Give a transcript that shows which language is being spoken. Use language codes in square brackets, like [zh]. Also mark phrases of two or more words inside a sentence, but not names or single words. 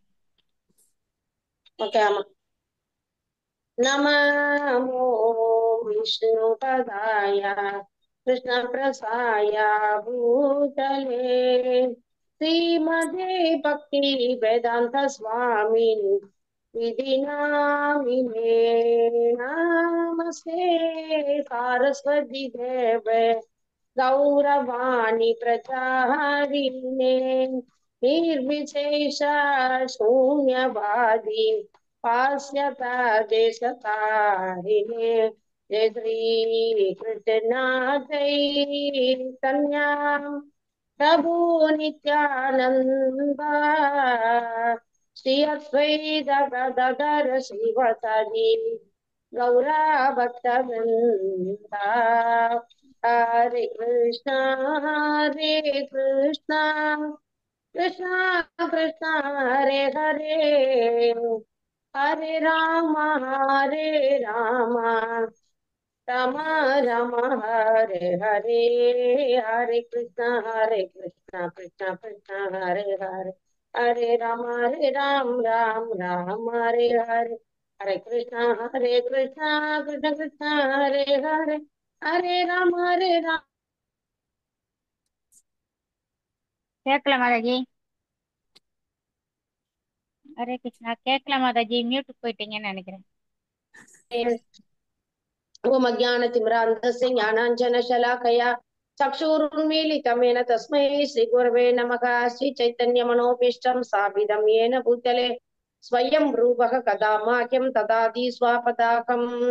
[sa] ஓகே. ஆமா. नमो विष्णुपादाय कृष्णप्रेष्ठाय भूतले श्रीमते भक्ति वेदान्त स्वामिन् इति नामिने नमस्ते सारस्वते देवे गौरवाणी प्रचारिणे निर्विशेष शून्यवादी पास्यता देशतारिणे जय श्री कृष्ण चैतन्या प्रभु नित्यानंदा श्री अद्वैत गदाधर श्रीवासादि गौरा भक्तवृंदा हरे कृष्णा कृष्णा कृष्णा हरे हरे हरे राम राम राम हरे हरे हरे कृष्णा कृष्णा कृष्णा हरे हरे हरे राम राम राम हरे हरे हरे कृष्णा कृष्णा कृष्णा हरे हरे हरे राम [ta] கேட்கல மாதாஜி. ஹரே கிருஷ்ணா கேட்கல மாதாஜி. மியூட்டுக்கு போயிட்டீங்கன்னு நினைக்கிறேன். [sa] ओम अज्ञानतिमिरान्धस्य ज्ञानाञ्जनशलाकया चक्षुरुन्मीलितं येन तस्मै श्रीगुरवे नमः। श्रीचैतन्यमनोभीष्टं स्थापितं येन भूतले स्वयं रूपः कदा माह्यं ददाति स्वापदाकम्।